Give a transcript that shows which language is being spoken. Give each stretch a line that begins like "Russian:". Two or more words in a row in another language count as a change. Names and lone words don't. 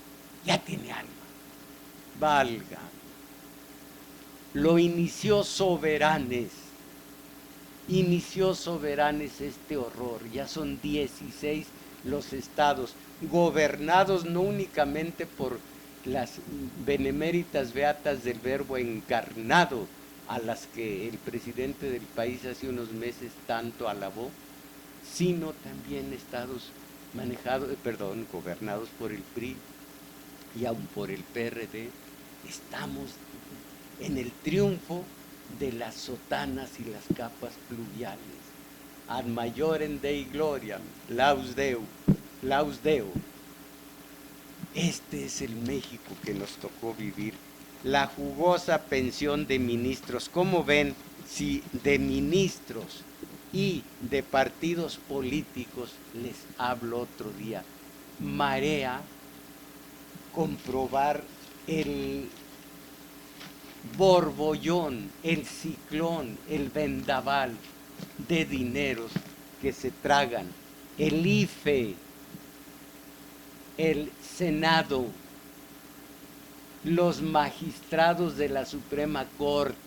Spanish: Ya tiene alma. valga. Lo inició Soberanes este horror. Ya son 16 los estados, gobernados no únicamente por las beneméritas beatas del Verbo encarnado, a las que el presidente del país hace unos meses tanto alabó, sino también estados gobernados por el PRI y aún por el PRD. Estamos en el triunfo de las sotanas y las capas pluviales.
Latin: Ad maiorem Dei gloriam, laus Deo.
Spanish: Este es el México que nos tocó vivir. La jugosa pensión de ministros. ¿Cómo ven si de ministros y de partidos políticos les hablo otro día? Marea comprobar el borbollón, el ciclón, el vendaval de dineros que se tragan el IFE, el Senado, los magistrados de la Suprema Corte.